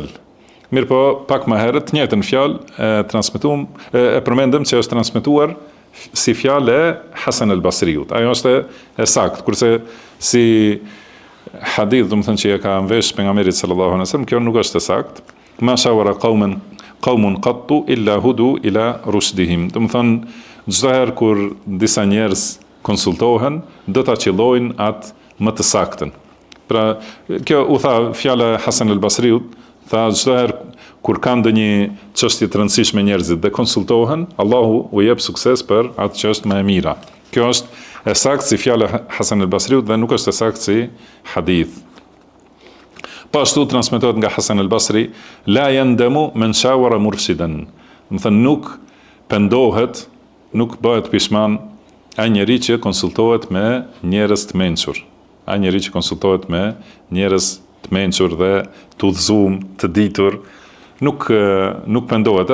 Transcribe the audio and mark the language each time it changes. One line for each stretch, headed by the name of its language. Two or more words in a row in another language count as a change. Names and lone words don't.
Albanian: Mirë po, pak më herët, njëjtën fjalë, e përmendëm që është transmetuar si fjalë e Hasan al-Basriut. Ajo është e saktë, kurse si hadith, do të thënë që e ka vesh pejgamberit
Arabic: صلى الله عليه وسلم,
Albanian: kjo nuk është e saktë.
Arabic: ما تشاور قوم قط إلا هدوا إلى رشدهم.
Albanian: Do të thënë çdo herë kur disa njerëz konsultohen, do ta qellojnë atë më të saktën. Pra, kjo u tha fjala e Hasan al-Basriut, tha çdo herë kur kanë ndonjë çështje të rëndësishme njerëzit dhe konsultohen, Allahu u jep sukses për atë që është më e mira. Kjo është e saktë si fjala e Hasan al-Basriut dhe nuk është e saktë si hadith. Po ashtu transmetohet nga Hasan al-Basri,
Arabic: لا يندم من شاور مرشدا.
Albanian: Do të thënë nuk pendohet, nuk bëhet pishman ai njeri që konsultohet me njerëz të mençur. Ai njeri që konsultohet me njerëz të mençur dhe të udhëzuar, të ditur, nuk pendohet.